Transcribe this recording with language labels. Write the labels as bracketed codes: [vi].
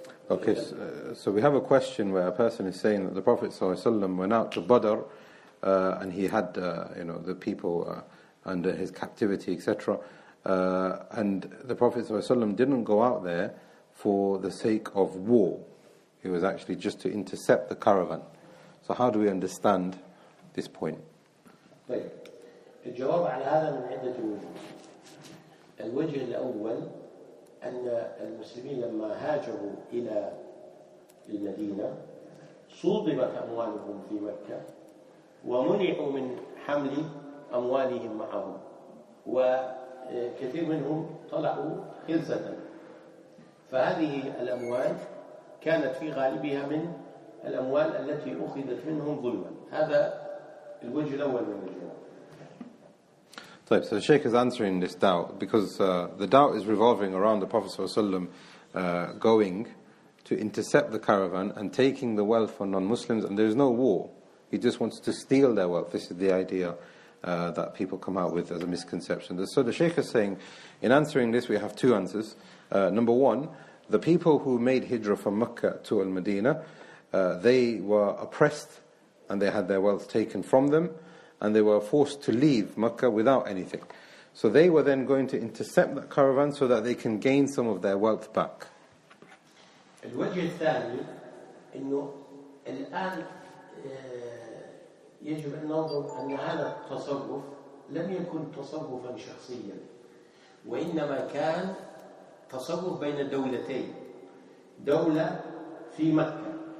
[en] Okay, so we have a question where a person is saying that the Prophet ﷺ went out to Badr and he had the people under his captivity, etc. And the Prophet ﷺ didn't go out there for the sake of war. It was actually just to intercept the caravan. So how do we understand this point? [ar] طيب الجواب على هذا من عدة وجوه. الوجه الأول أن المسلمين لما هاجروا إلى المدينة صوبت أموالهم في مكة ومنعوا من حمل أموالهم معهم، وكثير منهم طلعوا خلسة، فهذه الأموال كانت في غالبها من الأموال التي أخذت منهم ظلما. هذا الوجه الأول من الجواب. [en] So the Shaykh is answering this doubt because the doubt is revolving around the Prophet ﷺ going to intercept the caravan and taking the wealth from non-Muslims, and there is no war. He just wants to steal their wealth. This is the idea that people come out with as a misconception. So the Shaykh is saying, in answering this, we have two answers. Number one, the people who made hijrah from Mecca to Al-Madinah, they were oppressed and they had their wealth taken from them, and they were forced to leave Mecca without anything. So they were then going to intercept that caravan so that they can gain some of their wealth back. [ar] الوجه الثاني إنه الآن يجب أن ننظر أن هذا التصرف لم يكن تصرفا شخصيا، وإنما كان تصرف بين دولتين، دولة في مكة